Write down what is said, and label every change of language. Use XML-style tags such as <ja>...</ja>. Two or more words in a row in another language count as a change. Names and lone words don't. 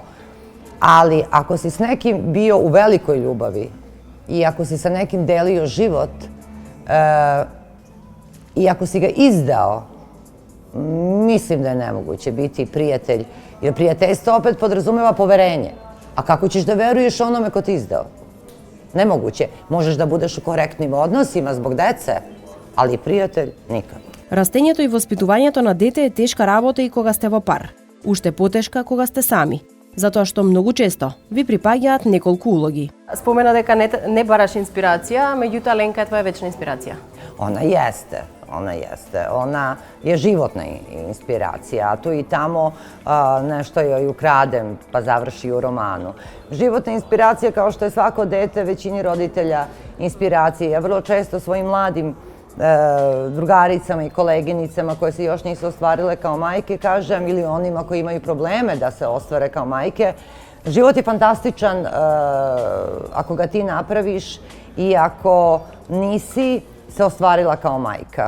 <sr>Ali ako si s nekim bio u velikoj ljubavi i ako si sa nekim delio život i ako si ga izdao, Mislim da je nemoguće biti prijatelj, jer prijateljstvo opet podrazumeva poverenje. A kako ćeš da veruješ onome ko ti izdao? Nemoguće. Možeš da budeš u korektnim odnosima zbog dece, ali prijatelj nikad.</sr> <mk>Растењето и воспитувањето на дете е тешка работа и кога сте во пар. Уште потешка кога сте сами. Затоа што многу често ви припаѓаат неколку улоги. Спомена дека не бараш инспирација, меѓутоа Ленка е твоја вечна инспирација.</mk> <sr>Ona jeste. Ona je životna inspiracija, a tu i tamo nešto joj ukradem pa završi u romanu. Životna inspiracija, kao što je svako dete, većini roditelja inspiracije. Ja vrlo često svojim mladim drugaricama i koleginicama koje se još nisu ostvarile kao majke kažem, ili onima koji imaju probleme da se ostvare kao majke, život je fantastičan ako ga ti napraviš i ako nisi se ostvarila kao majka.</sr>